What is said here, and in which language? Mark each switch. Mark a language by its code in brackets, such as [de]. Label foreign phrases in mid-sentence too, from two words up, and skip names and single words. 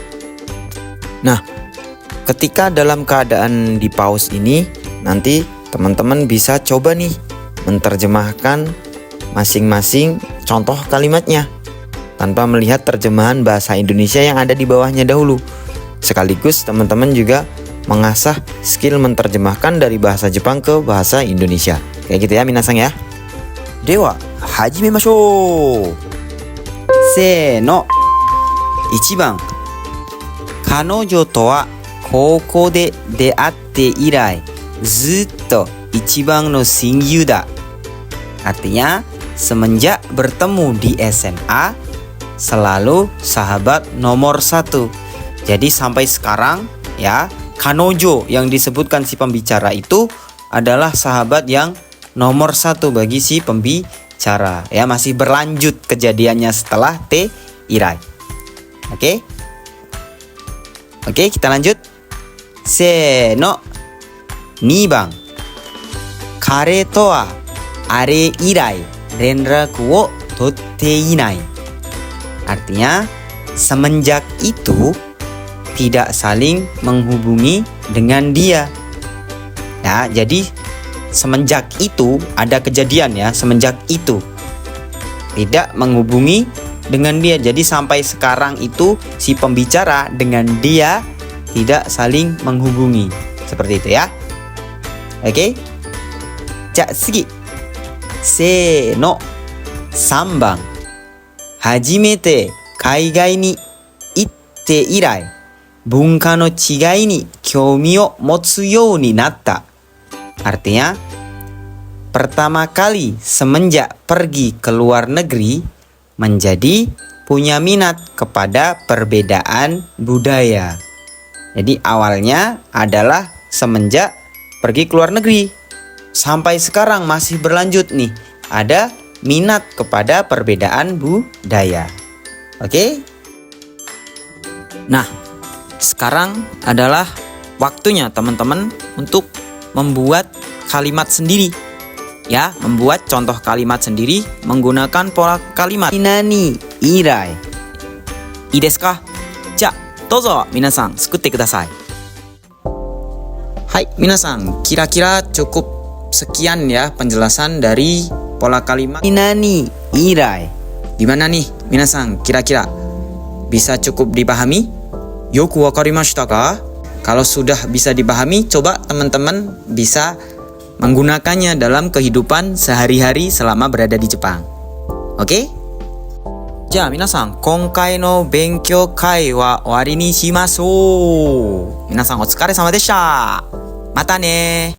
[id] Nah, ketika dalam keadaan di pause ini, nanti teman-teman bisa coba nih menerjemahkan masing-masing contoh kalimatnya tanpa melihat terjemahan bahasa Indonesia yang ada di bawahnya dahulu. Sekaligus teman-teman juga mengasah skill menerjemahkan dari bahasa Jepang ke bahasa Indonesia. Kayak gitu ya minasan ya. [ja] Dewa, hajimemashou. Seno. 1番、彼女とは高校で出会って以来ずっと一番の親友だ. [id] Artinya, semenjak bertemu di SMA selalu sahabat nomor 1. Jadi sampai sekarang ya, kanojo yang disebutkan si pembicara itu adalah sahabat yang nomor 1 bagi si pembicara. Ya, masih berlanjut kejadiannya setelah T irai. Oke? Oke, kita lanjut. [ja] Seno. 2 番、彼とはあれ以来連絡を取っていない. [id] Artinya, semenjak itu tidak saling menghubungi dengan dia. Ya, jadi semenjak itu ada kejadian ya, semenjak itu tidak menghubungi dengan dia. Jadi sampai sekarang itu si pembicara dengan dia tidak saling menghubungi. Seperti itu ya. Oke? [ja] じゃ、すぎ. Seno. 3番、初めて海外に行って以来文化の違いに興味を持つようになった. [id] Artinya, pertama kali semenjak pergi ke luar negeri menjadi punya minat kepada perbedaan budaya. Jadi awalnya adalah semenjak pergi ke luar negeri, sampai sekarang masih berlanjut nih, ada minat kepada perbedaan budaya. Oke? Nah, sekarang adalah waktunya teman-teman untuk membuat kalimat sendiri. Ya, membuat contoh kalimat sendiri menggunakan pola kalimat. [ja] 何々以来。いいですか? じゃあ、どうぞ皆さん作ってください。Hai, minasan, [id] kira-kira cukup sekian ya penjelasan dari pola kalimat. [ja] 何々以来。 [id] Gimana nih, minasan, kira-kira bisa cukup dipahami? [ja] よくわかりましたか? [id] Kalau sudah bisa dipahami, coba teman-teman bisa menggunakannya dalam kehidupan sehari-hari selama berada di Jepang. Oke? [ja] じゃ、皆さん、今回の勉強会は終わりにしましょう. 皆さん、お疲れ様でした. またね.